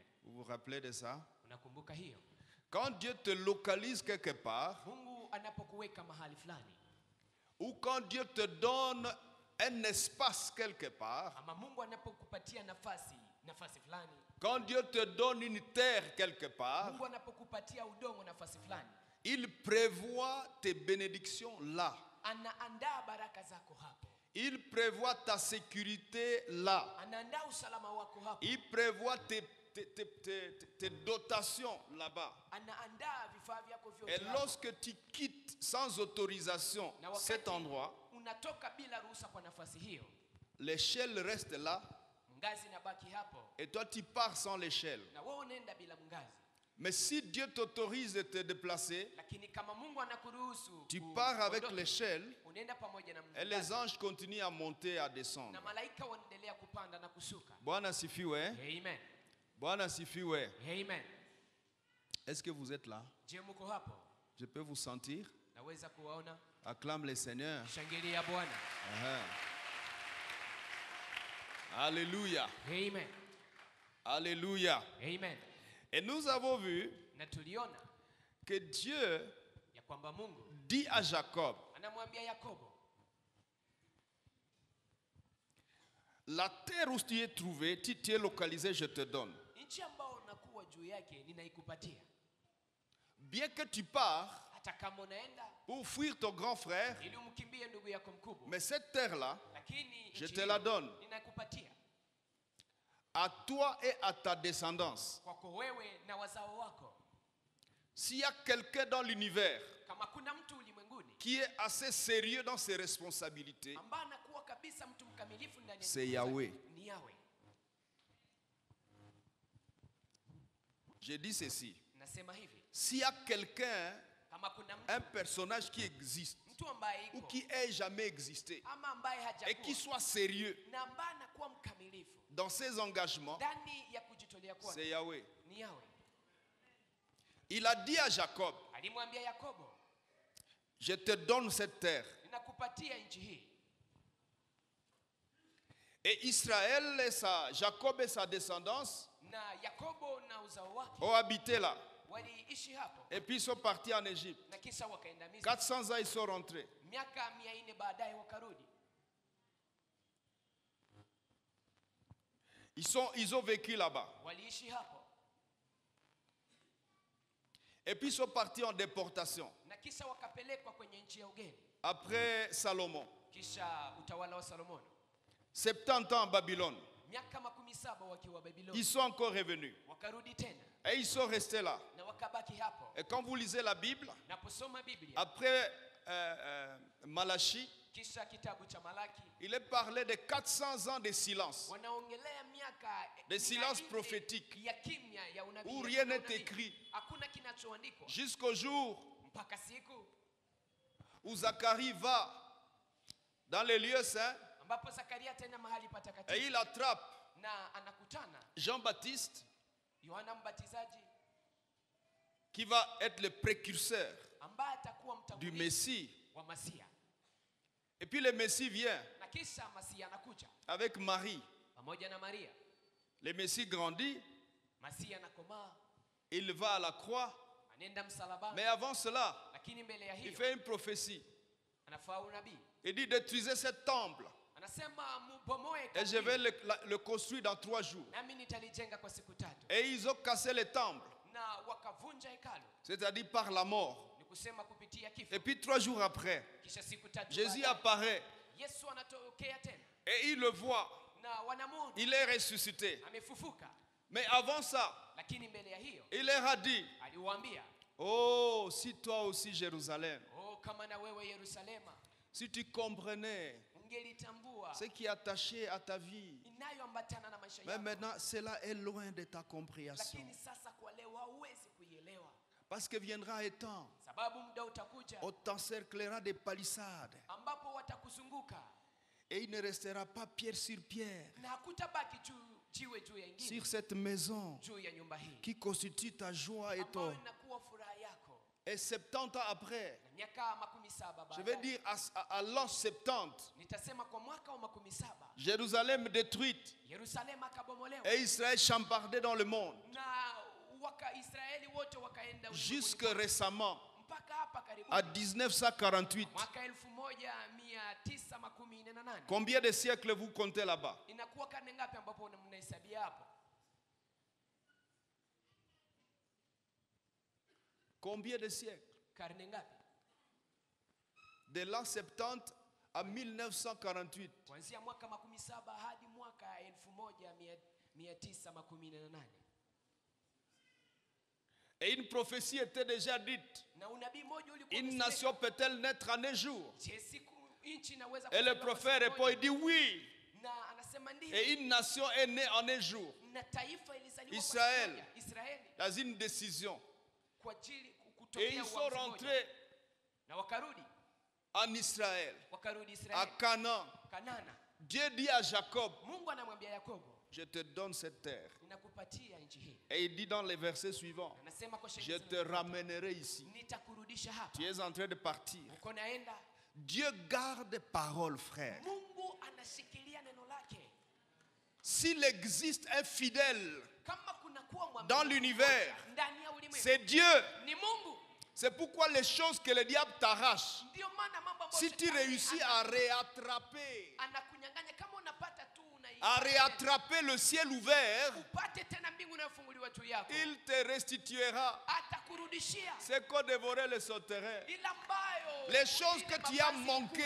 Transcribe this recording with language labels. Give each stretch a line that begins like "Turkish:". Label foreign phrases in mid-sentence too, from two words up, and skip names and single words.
French: Vous vous rappelez de ça? Quand Dieu te localise quelque part, ou quand Dieu te donne un espace quelque part, quand Dieu te donne une terre quelque part, il prévoit tes bénédictions là. Il prévoit ta sécurité là. Il prévoit tes tes dotations là-bas.
Swahili: Anaandaa vifaa vyako vyote
French: Et
Swahili: hapo.
French: lorsque tu quittes sans autorisation
Swahili: Na wakati
French: cet endroit,
Swahili: unatoka bila ruhusa kwa nafasi hiyo,
French: l'échelle reste là
Swahili: ngazi inabaki hapo,
French: et toi tu pars sans l'échelle.
Swahili: na wewe unaenda bila ngazi.
French: Mais si Dieu t'autorise de te déplacer,
Swahili: Lakini kama Mungu anakuruhusu
French: tu pars avec
Swahili: kuondoka,
French: l'échelle
Swahili: unaenda pamoja na
French: et les
Swahili: ngazi,
French: anges continuent à monter et à descendre.
Swahili: na malaika wanaendelea kupanda na kushuka. Bwana sifiwe. Amen. Bwana sifiwe. Amen.
French: Est-ce que vous êtes là?
Swahili: Je, mko hapo?
French: Je peux vous sentir?
Swahili: Naweza kuwaona?
French: Acclame le Seigneur.
Swahili: Shangilia Bwana.
French: Alléluia. Amen. Alléluia. Amen. Et nous avons vu
Swahili: Na tuliona
French: que Dieu
Swahili: ya kwamba Mungu
French: dit à Jacob,
Swahili: anamwambia Yakobo,
French: la terre où tu es trouvé, tu es localisé, je te donne.
Swahili: nchi ambayo unakuwa juu yake ninaikupatia.
French: Bien que tu pars
Swahili: Hata kama unaenda
French: pour fuir ton grand frère,
Swahili: ili umkimbie ndugu yako mkubwa,
French: mais cette terre-là,
Swahili: lakini
French: je
Swahili: nchi
French: te
Swahili: hiyo
French: la donne.
Swahili: ninaikupatia
French: À toi et à ta descendance.
Swahili: kwako wewe na wazao wako.
French: S'il y a quelqu'un dans l'univers
Swahili: Kama kuna mtu ulimwenguni
French: qui est assez sérieux dans ses responsabilités,
Swahili: ambaye anakuwa kabisa mtu mkamilifu ndani ya
French: c'est
Swahili: ndugu zake,
French: Yahweh.
Swahili: ni Yahweh.
French: j'ai dit ceci.
Swahili: Nasema hivi,
French: S'il y a quelqu'un,
Swahili: kama kuna mtu,
French: un personnage qui existe
Swahili: mtu ambaye
French: ou
Swahili: iko
French: qui ait jamais existé
Swahili: ama ambaye
French: et qui
Swahili: hajakuwa
French: soit sérieux
Swahili: na ambaye anakuwa mkamilifu
French: dans ses engagements,
Swahili: ndani ya kujitolea kwake,
French: c'est Yahweh.
Swahili: ni Yahweh.
French: Il a dit à Jacob,
Swahili: Alimwambia Yakobo,
French: je te donne cette terre.
Swahili: ninakupatia nchi hii.
French: Et Israël, Jacob et sa descendance
Swahili: Na Yakobo na uzao wake
French: ont habité là.
Swahili: waliishi hapo,
French: Et puis ils sont partis en Égypte.
Swahili: na kisha wakaenda Misri.
French: 400 ans, ils sont rentrés.
Swahili: Miaka 400 baadaye wakarudi.
French: Ils ont vécu là-bas.
Swahili: Waliishi hapo,
French: Et puis ils sont partis en déportation.
Swahili: na kisha wakapelekwa kwenye nchi ya ugeni.
French: Après Salomon.
Swahili: Kisha utawala wa Solomoni,
French: 70 ans en Babylone.
Swahili: miaka 17 wakiwa Babiloni,
French: Ils sont encore revenus.
Swahili: wakarudi tena
French: Et ils sont restés là.
Swahili: na wakabaki hapo.
French: Et quand vous lisez la Bible,
Swahili: Naposoma Biblia,
French: après Malachie,
Swahili: kisha kitabu cha Malaki,
French: il est parlé de 400 ans de silence.
Swahili: wanaongelea miaka
French: De silence
Swahili: 400
French: prophétique.
Swahili: ya kimya ya unabii.
French: Où
Swahili: ya
French: rien n'est
Swahili: unabii.
French: écrit.
Swahili: Hakuna kinachoandikwa
French: Jusqu'au jour
Swahili: mpaka siku
French: où Zacharie va dans les lieux saints
Swahili: ambapo Zakaria tena mahali
French: et
Swahili: patakatifu
French: il attrape
Swahili: na anakutana
French: Jean-Baptiste
Swahili: Yohana Mbatizaji
French: qui va être le précurseur
Swahili: ambaye atakuwa
French: du
Swahili: mtangulizi
French: Messie.
Swahili: wa Masia.
French: Et puis le Messie vient
Swahili: Na kisha Masia anakuja
French: avec Marie.
Swahili: pamoja na Maria.
French: Le Messie grandit,
Swahili: Masia anakomaa,
French: il va à la croix.
Swahili: anaenda msalabani,
French: Mais avant cela,
Swahili: lakini mbele ya
French: il
Swahili: hiyo
French: fait une prophétie.
Swahili: anafaa unabii.
French: Il dit détruisez ce temple
Swahili: Anasema mubomoe
French: et je
Swahili: kaburi,
French: vais le construire dans 3 jours.
Swahili: nami nitalijenga kwa siku 3.
French: Et ils ont cassé le temple,
Swahili: Na wakavunja hekalu,
French: c'est-à-dire par la mort.
Swahili: ni kusema kupitia kifo.
French: Et puis 3 jours après,
Swahili: Kisha siku 3
French: Jésus
Swahili: baadaye,
French: apparaît
Swahili: Yesu anatokea tena
French: et il le voit.
Swahili: na wanamwona
French: Il est ressuscité.
Swahili: amefufuka.
French: Mais avant ça,
Swahili: Lakini mbele ya hiyo
French: il leur a dit,
Swahili: aliwaambia,
French: oh, si toi aussi Jérusalem,
Swahili: oh, kama na wewe Yerusalema
French: si tu comprenais
Swahili: ungelitambua
French: ce qui est attaché à ta vie.
Swahili: inayoambatana na maisha
French: Mais
Swahili: yako,
French: maintenant, cela est loin de ta compréhension.
Swahili: lakini sasa kwa leo hauwezi kuielewa,
French: Parce que viendra un temps,
Swahili: sababu muda utakuja
French: on t'encerclera des palissades.
Swahili: ambapo watakuzunguka
French: Et il ne restera pas pierre sur pierre
Swahili: na hakutabaki jiwe juu ya ingine
French: sur cette maison
Swahili: juu ya nyumba hii
French: qui constitue ta joie et
Swahili: ambayo
French: ton.
Swahili: inakuwa furaha yako.
French: Et 70 ans après,
Swahili: Na miaka 17
French: je vais
Swahili: baadaye,
French: dire à l'an 70,
Swahili: nitasema kwa mwaka wa 17
French: Jérusalem détruite
Swahili: Yerusalemu akabomolewa
French: et Israël chambardé dans le monde.
Swahili: na Israeli wote wakaenda
French: Jusque
Swahili: ulimwenguni
French: récemment,
Swahili: mpaka hapa karibu
French: à 1948.
Swahili: mwaka 1948.
French: Combien de siècles vous comptez là-bas?
Swahili: Inakuwa karne ngapi ambapo mnahesabia hapo?
French: Combien de siècles?
Swahili: Karne ngapi?
French: De l'an 70 à 1948.
Swahili: Kuanzia mwaka 17 hadi mwaka 1918.
French: Et une prophétie était déjà dite.
Swahili: Na unabii mmoja ulikuwa
French: Une
Swahili: umesemeka.
French: nation peut-elle naître en un jour?
Swahili: Je, siku nchi inaweza
French: Et le
Swahili: kuzaliwa kwa
French: prophète
Swahili: siku
French: répond,
Swahili: moja?
French: il dit oui.
Swahili: Na anasema ndio.
French: Et une nation est née en un jour.
Swahili: Na taifa ilizaliwa kwa
French: Israël.
Swahili: siku moja. Israeli
French: Dans une décision.
Swahili: kwa ajili
French: Et
Swahili: kutokea
French: ils sont
Swahili: uamuzi
French: rentrés
Swahili: mmoja. Na wakarudi
French: en Israël,
Swahili: wakarudi
French: à
Swahili: Israeli
French: Canaan.
Swahili: Kanana.
French: Dieu dit à Jacob,
Swahili: Mungu anamwambia Yakobo,
French: je te donne cette terre.
Swahili: ninakupatia nchi hii.
French: Et il dit dans les versets suivants,
Swahili: Anasema kwa
French: je
Swahili: sheria
French: te ramènerai ici.
Swahili: nitakurudisha hapa.
French: Tu es en train de partir.
Swahili: Uko naenda.
French: Dieu garde parole, frère.
Swahili: Mungu anashikilia neno lake.
French: S'il existe un fidèle
Swahili: Kama kuna kuwa mwaminifu
French: dans l'univers,
Swahili: ndani ya ulimwengu,
French: c'est Dieu.
Swahili: ni Mungu.
French: C'est pourquoi les choses que le diable t'arrache,
Swahili: Ndio maana mambo ambayo
French: si tu
Swahili: shetani
French: réussis à réattraper,
Swahili: anakunyang'anya, kama unapata tu
French: à réattraper le ciel ouvert,
Swahili: upate tena mbingu inayofunguliwa juu yako,
French: il te restituera
Swahili: atakurudishia
French: ce qu'ont dévoré les sauterelles.
Swahili: ile ambayo,
French: Les choses
Swahili: ile
French: que tu as
Swahili: mavazi
French: manquées,